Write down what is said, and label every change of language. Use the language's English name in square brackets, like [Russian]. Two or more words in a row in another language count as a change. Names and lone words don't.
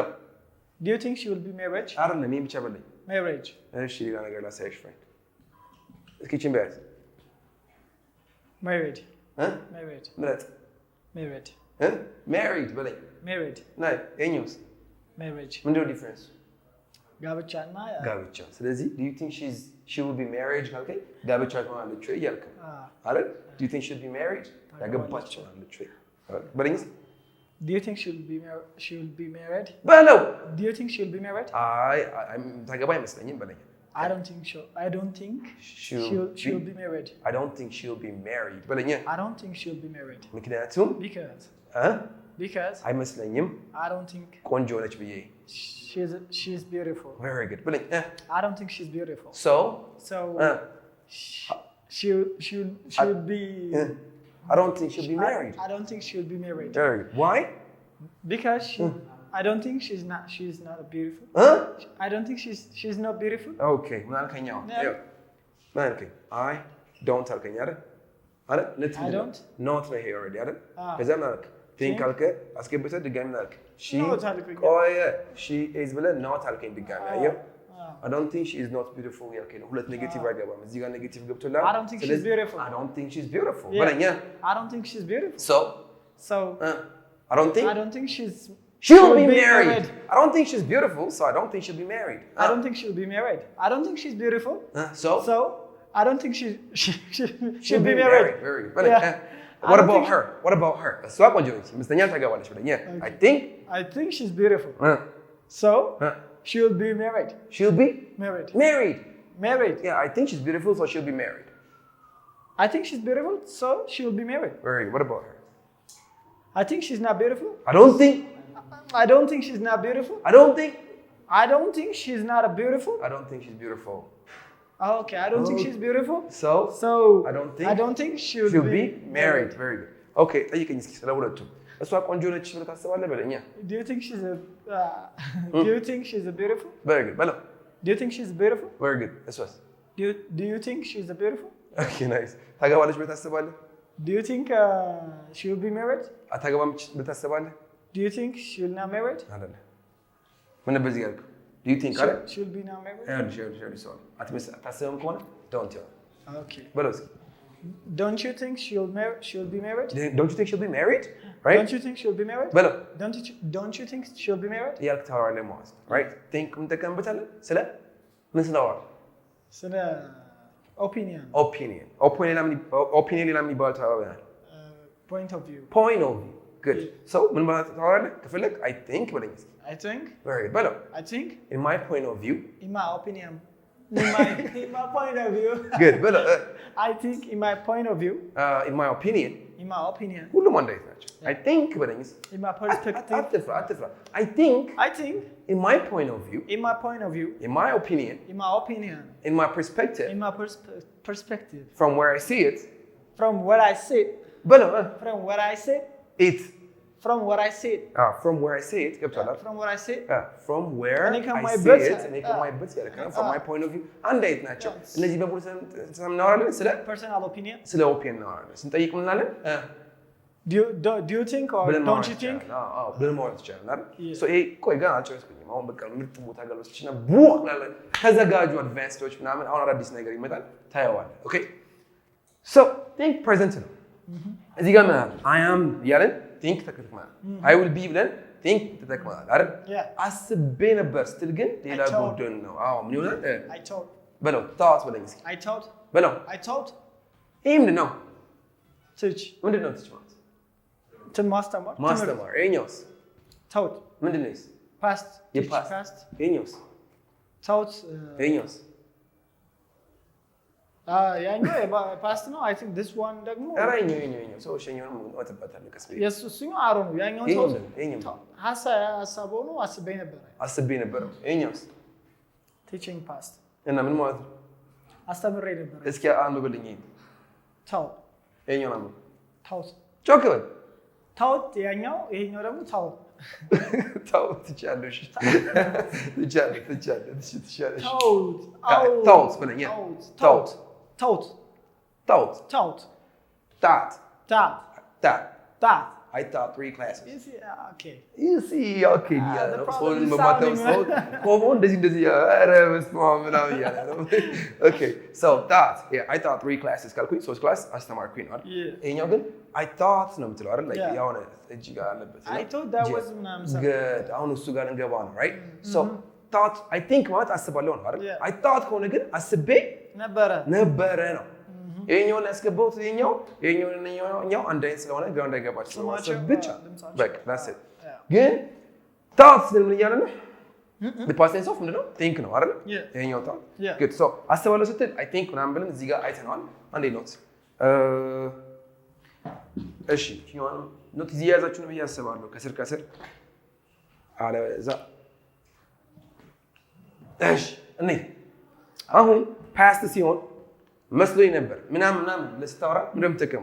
[English] Do you think she will be married? [Amharic] አይደለም ይሄን ብቻ በለኝ። [English] Marriage. [Amharic] እሺ ሌላ ነገር ላሳይሽ ፍሬንድ። እስኪ ቺን በያት [English] married እ married [Amharic] ምረጥ [English] married [Amharic] እ married በለኝ [English] married [Amharic] ናይ የኛውስ [English] marriage [Amharic] ምንድነው ዲፍረንስ ጋብቻና ጋብቻ ስለዚህ [English] do you think she will be married [Amharic] ካልከኝ ጋብቻ ትሆናለች ወይ እያልክ አይደል [English] do you think she'll be married [Amharic] ያገባች ትሆናለች ወይ በለኝስ [English] do you think she'll be married [Amharic] በለው [English] do you think she'll be married [Amharic] አይ ታገባ አይመስለኝም በለኝ [English] I don't think she'll be married I don't think she'll be married በለኝ I don't think she'll be married [Amharic] ምክንያቱም [English] because [Amharic] አይመስለኝም [English] I don't think [Amharic] ቆንጆ ነች ብዬ [English] she's beautiful very good በለኝ I don't think she's beautiful so she'll be I don't think she'll be married I don't think she'll be married very good why because I don't think she's not beautiful I don't think she's not beautiful [Amharic] okay ምን አልከኝ አሁን ምን አልከኝ [English] I don't [Amharic] አልከኝ አይደል [English] I don't [Amharic] not ነው ይሄ already አይደል ከዛ ምን አልክ think አልከ አስገብተህ ድጋሚ ምን አልክ [English] she is [Amharic] ብለህ not አልከኝ ድጋሚ አየው [English] I don't think she is not beautiful [Amharic] ያልከኝ ነው ሁለት ኔጌቲቭ አይገባም እዚህ ጋር ኔጌቲቭ ገብቶላል [English] I don't think she's beautiful I don't think she's beautiful በለኛ I don't think she's beautiful so I don't think she'll be married. I don't think she's beautiful, so I don't think she'll be married. I don't think she'll be married. I don't think she's beautiful. So I don't think she'll be married. Very good. Yeah. What about her? [Amharic] እሷ ቆንጆ ነች ይመስለኛል ታገባለች ብለኝ [English] I think she's beautiful. So she'll be married. She'll be married. Yeah, I think she's beautiful, so she'll be married. I think she's beautiful, so she'll be married. Very good. What about her? I think she's not beautiful. I don't think she's not beautiful. I don't think she's not beautiful. I don't think she's beautiful. Okay, I don't think she's beautiful. So I don't think she'll be married. Very good. [Amharic] Okay, ጠይቀኝ እስኪ ስለ ሁለቱ እሷ ቆንጆ ነች ብለህ ታስባለህ በለኛ [English] Do you think she's beautiful? Very good. በለው Do you think she's beautiful? Very good. እሷስ Do you think she's beautiful? Okay, nice. [Amharic] ታገባለች ብለህ ታስባለህ [English] Do you think she'll be married? [Amharic] አታገባም ብለህ ታስባለህ [English] Do you think she'll not married? [Amharic] አይደለ ምን በዚህ ያልከው [English] Do you think she'll be not married? Yeah, sorry. [Amharic] አታስብም ከሆነ [English] don't tell. Okay. [Amharic] በለው እስኪ [English] Don't you think she'll be married? Don't you think she'll be married? Right? Don't you think she'll be married? [Amharic] በለው [English] Don't you think she'll be married? [Amharic] ያልክ ታወራለህ ማለት right? Think እንጠቀምበታለን ስለ ምን ስለዋል ስለ opinion ሌላ ምን ይባላል ታወራለህ [English] point of view [Amharic] good so ምን ማለት ታወራለህ ከፈለክ [English] I think [Amharic] በለኝ እስኪ [English] I think very good በለው I think in my point of view in my opinion in my point of view good በለው I think in my point of view in my opinion [Amharic] ሁሉም አንድ አይነት ናቸው [English] I think [Amharic] በለኝ እስኪ [English] in my perspective አትፍራ I think in my point of view in my opinion in my perspective from where I see it from where I sit [Amharic] በለው [English] from where I sit it from where I sit from where I see it ገብቶሃል from where I sit from where I see it [Amharic] እኔ ከማይበት ያልከው [English] from my point of view [Amharic] አንድ አይነት ናቸው እነዚህ በሙሉ እናወራለን ስለ [English] personal opinion [Amharic] ስለ ኦፒኒየን እናወራለን ስንጠይቅ ምን እንላለን [English] do you think or don't you think [Amharic] ብለን ማውራት ይቻላል አይደል so ይሄ ቆይ ገና አልጨረስኩኝም አሁን በቃ ምርጥ ቦታ ጋር ወስችና ቡክ እንላለን ተዘጋጁ አድቫንስዶች ምናምን አሁን አዳዲስ ነገር ይመጣል ታየዋለህ ኦኬ [English] so think present [Amharic] ነው እዚህ ጋር ማለት [English] I am [Amharic] ያለን think ተከትማል [English] I will be [Amharic] ብለን think ተጠቅመናል አይደል አስቤ ነበር ስትል ግን ሌላ ጉዳይ ነው አዎ ምን ይሆናል [English] I thought [Amharic] በለው thought በለኝ እስኪ [English] I thought [Amharic] በለው [English] I thought [Amharic] ይሄ ምንድን ነው [English] teach [Amharic] ምንድን ነው teach ማለት ማስተማር ይኸኛውስ [English] thought [Amharic] ምንድን ነው [English] past [Amharic] የpast ይኸኛውስ [English] thought [Amharic] ይኸኛውስ ያኛው ፓስት ነው [English] I think this one [Amharic] ደግሞ አራኛው ሰው ሸኛውን ወጥበታለህ ቀስ በይ የሱኛው አሮ ነው ያኛው ሰው ሐሳቡ ነው አስቤ ነበር ይኸኛውስ [English] teaching past [Amharic] እና ምን ማለት ነው አስተምሬ ነበር እስኪ አንብብልኝ [English] thought [Amharic] ይኸኛው ነው [English] thought [Amharic] ጮክ በል thought ያኛው ይሄኛው ደግሞ thought ትቻለሽ [English] thought [Amharic] በለኝ [English] thought I taught 3 classes. You see, okay. You see, okay. the problem is [Amharic] እንደዚህ ኧረ በስመ አብ ምናምን እያለ ነው። [English] Okay, so that, yeah, I taught 3 classes [Amharic] ካልኩኝ 3 ክላስ አስተማርኩኝ ነው አይደል? ይሄኛው ግን [English] I thought [Amharic] ነው የምትለው አይደል? Like የሆነ እጅ ጋር አለበት። [English] I thought that was ምናምን [Amharic] good. አሁን እሱ ጋር እንገባ ነው, [English] right? So thought, I think [Amharic] ማለት አስባለሁ ነው አይደል? [English] I thought [Amharic] ከሆነ ግን አስቤ ነበረ ነው። ይሄኛውን ያስገባሁት ይሄኛው አንድ አይነት ስለሆነ ግራ እንዳይገባችሁ ስለማሰብ ብቻ በቃ [English] that's it። [Amharic] ግን thought ምን እያለ ነው? [English] the past tense of [Amharic] ምንድን ነው? think ነው አይደል? ይሄኛው thought good። so አስባለሁ ስትል [English] I think [Amharic] ምናምን ብለን እዚህ ጋር አይተነዋል። አንዴ ኖት እሺ ኖት እዚህ ያዛችሁ ነው ብዬ አስባለሁ ከስር አለዛ እሺ እኔ አሁን past ሲሆን መስሎኝ ነበር ምናምን ለስታወራ ምንም ጥቅም